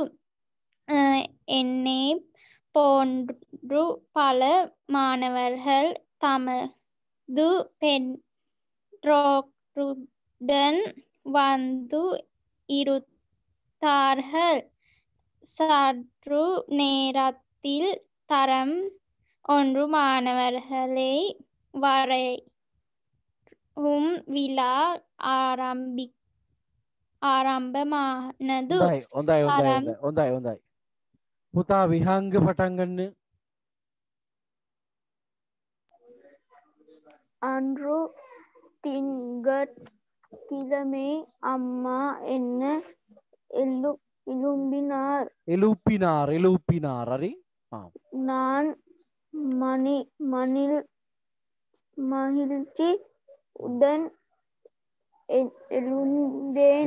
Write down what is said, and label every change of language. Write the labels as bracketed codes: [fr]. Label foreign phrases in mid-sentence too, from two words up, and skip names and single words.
[ta] என்னை போன்று பல மாணவர்கள் தமது பெற்றோருடன் வந்து இருந்தார்கள். சற்று நேரத்தில் தரம் 1 மாணவர்களை வரையும் விழா ආරම්භමානදු. [si] හොඳයි. පුතා විහංග පටන් ගන්න. [ta] அன்று திங்கட்கிழமை அம்மா என்ன எழும்பினார். எழுப்பினார் හරි. நான் மகிழ்ச்சி உடன் எழுந்தேன்.